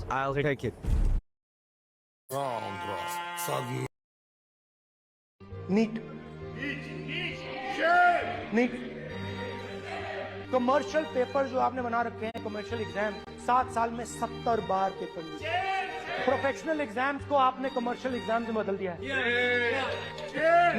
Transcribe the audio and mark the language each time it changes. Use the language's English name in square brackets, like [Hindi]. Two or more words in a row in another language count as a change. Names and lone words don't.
[English] I'll take it. [Russian] с одной [Hindi] नीट नीट [English] commercial paper [Hindi] जो आपने बना रखे हैं, [English] commercial exam [Hindi] 7 साल में 70 बार [English] paper leak. professional exams [Hindi] को आपने [English] commercial exam [Hindi] में बदल दिया है।